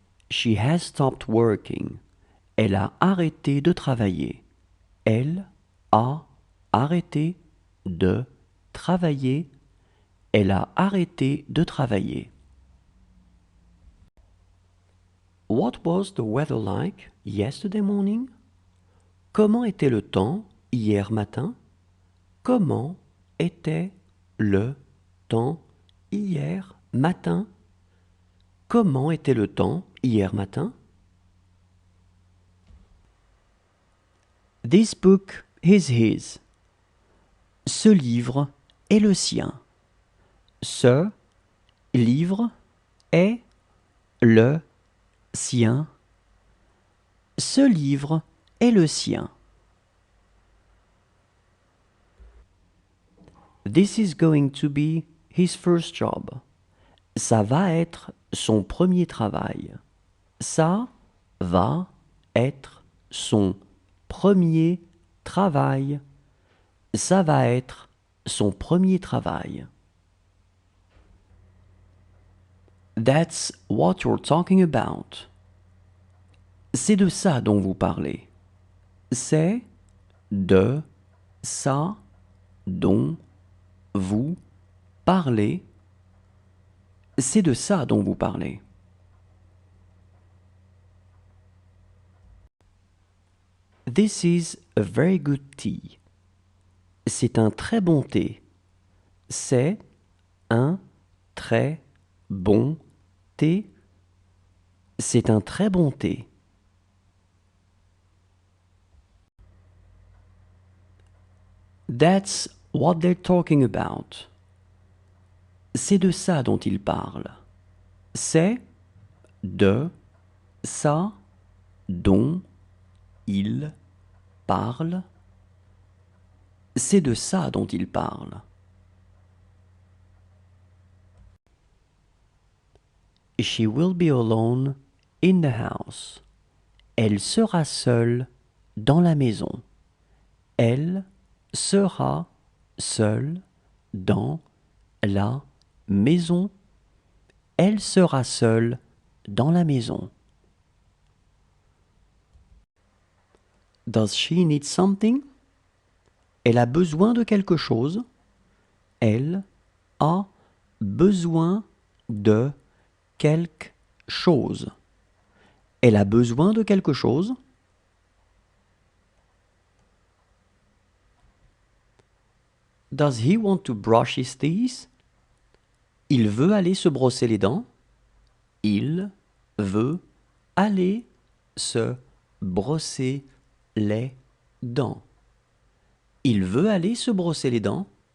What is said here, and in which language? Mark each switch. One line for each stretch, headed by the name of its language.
English: She has stopped working.
French: Elle a arrêté de travailler. Elle a arrêté de travailler. Elle a arrêté de travailler.
English: What was the weather like yesterday morning?
French: Comment était le temps hier matin? Comment était le temps hier matin? Comment était le temps hier matin?
English: This book is his.
French: Ce livre est le sien. Ce livre est le sien. Ce livre est le sien.
English: This is going to be his first job.
French: Ça va être son premier travail. Ça va être son premier travail. Ça va être son premier travail.
English: That's what you're talking about.
French: C'est de ça dont vous parlez. C'est de ça dont vous parlez. C'est de ça dont vous parlez.
English: This is a very good tea.
French: C'est un très bon thé. C'est un très bon thé. C'est un très bon thé.
English: That's what they're talking about.
French: C'est de ça dont ils parlent. C'est de ça dont ils parlent. C'est de ça dont ils parlent.
English: She will be alone in the house.
French: Elle sera seule dans la maison. Elle sera seule dans la maison. Elle sera seule dans la maison.
English: Does she need something?
French: Elle a besoin de quelque chose. Elle a besoin de quelque chose. Elle a besoin de quelque chose.
English: Does he want to brush his teeth?
French: Il veut aller se brosser les dents. Il veut aller se brosser les dents. Il veut aller se brosser les dents.